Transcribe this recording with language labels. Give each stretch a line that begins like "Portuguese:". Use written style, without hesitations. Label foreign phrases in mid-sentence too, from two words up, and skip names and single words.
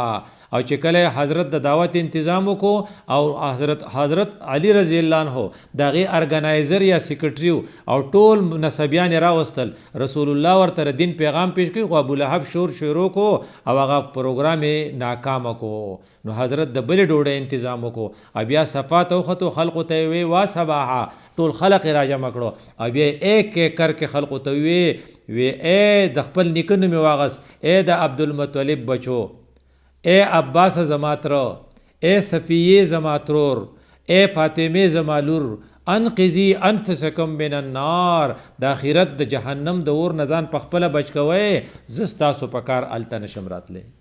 Pashto: او چې کله حضرت د دعوت انتظام وکړو او حضرت علی رضی الله عنه د هغې ارګنایزر یا سیکرټري او ټول نسبیان یې راوستل، رسول الله ورته دین پیغام پیش کړي، خو ابولهب شور شروع کو او هغه پروګرام یې ناکامه کو. نو حضرت د بلې ډوډۍ انتظام وکړو او بیا صفات وختو خلقو ته یې وی
Arabic: وا صباحا،
Pashto: ټول خلق یې راجمع کړو او بیا
Urdu: ایک ایک کر
Pashto: کې خلقو ته وی ای د خپل نیکه نوم یې واغست، ای د عبدالمطلب بچو، ای عباس زما تره، ای صفیه زما ترور، ای فاطمه زما لور،
Arabic: انقذی انفسکم من النار،
Pashto: د آخرت د جهنم د اور نه ځان په خپله بچ کوئ، زه ستاسو په کار هلته نشم راتلی.